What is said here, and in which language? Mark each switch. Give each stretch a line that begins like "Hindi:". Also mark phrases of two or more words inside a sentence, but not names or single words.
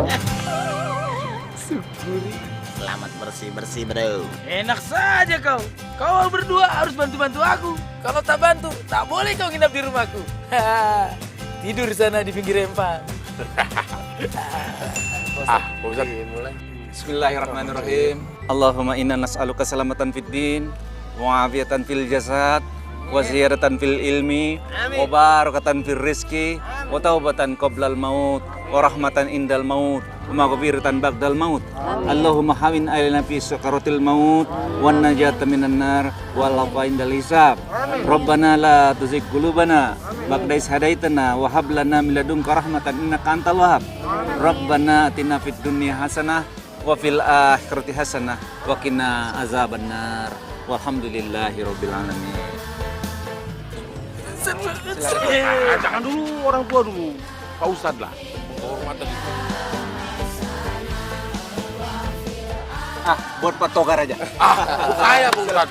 Indonesian: Selamat bersih-bersih, bro. Enak saja kau. Kau berdua harus bantu-bantu aku. Kalau tak bantu, tak boleh kau nginap di rumahku. Tidur sana di pinggir empang. Pak Ustadz, mulai.
Arabic: Bismillahirrahmanirrahim. اللهم إنا نسألك سلامة في الدين وعافية في الجسد وزيادة في العلم وبركة في الرزق وتوبة قبل الموت ورحمة عند الموت ومغفرة بعد الموت. اللهم هون علينا في سكرات الموت والنجاة من النار والعفو عند الحساب. ربنا لا تزغ قلوبنا بعد إذ هديتنا وهب لنا من لدنك رحمة إنك أنت الوهاب. ربنا آتنا في الدنيا حسنة وفي الآخرة حسنة وقنا عذاب النار. والحمد لله رب العالمين.
Indonesian: Jangan dulu, orang tua dulu. Pak Ustadz lah. Penghormatan itu. Buat Pak Togar aja. Saya Pak Ustadz.